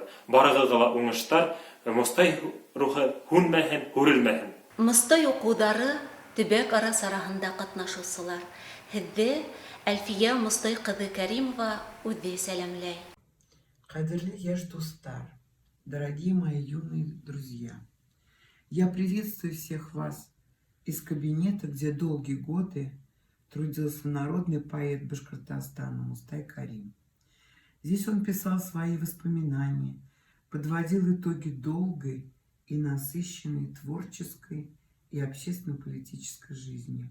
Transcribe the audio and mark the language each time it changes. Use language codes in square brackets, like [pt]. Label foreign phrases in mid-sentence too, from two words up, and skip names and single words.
[ba] Барығыҙға ла уңыштар, Мостай рухы һүнмәһен, һүрелмәһен. Мостай уҡыуҙары төбәк ара сараһында ҡатнашыусылар. Һеҙҙе Әлфиә Мостай ҡыҙы Кәримова үҙе сәләмләй. Ҡәҙерле йәш дуҫтар, [ru] дорогие мои юные друзья, я приветствую всех вас из кабинета, где долгие годы трудился народный поэт Башкортостана Мостай Кәрим. Здесь он писал свои воспоминания, подводил итоги долгой и насыщенной творческой и общественно-политической жизни.